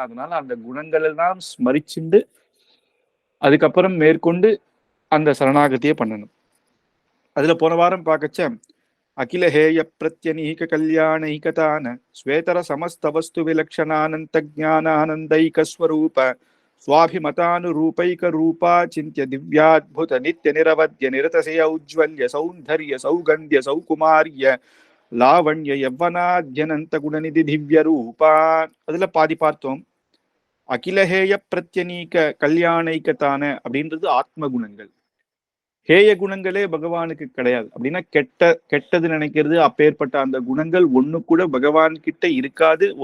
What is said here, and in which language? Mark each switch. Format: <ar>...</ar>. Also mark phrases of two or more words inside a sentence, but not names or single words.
<ta>அதனால அந்த குணங்கள் எல்லாம் ஸ்மரிச்சுண்டு அதுக்கப்புறம் மேற்கொண்டு அந்த சரணாகதியை பண்ணணும். அதுல போன வாரம் பார்க்கச்ச</ta> <sa>अखिल हेय प्रत्यनीक कल्याणैकतान स्वेतर समस्त वस्तु विलक्षणानन्त ज्ञानानन्दैक स्वरूप स्वाभिमतानुरूपैक रूपा चिन्त्य दिव्याद्भुत नित्य निरवध्य निरतस्य औज्ज्वल्य सौंदर्य सौगंध्य सौकुमार्य लावण्य यौवनाद्यनन्त गुणनिधि दिव्य रूपा.</sa> <ta>அதுல பாதி பார்த்தோம்.</ta> <sa>अखिलहेय प्रत्यनीक कल्याणैकतान</sa> <ta>அப்படின்றது ஆத்ம குணங்கள். ஹேய குணங்களே பகவானுக்கு கிடையாது. அப்படின்னா கெட்டது நினைக்கிறது, அப்பேற்பட்ட அந்த குணங்கள் ஒண்ணு கூட பகவான் கிட்ட இருக்காது.</ta>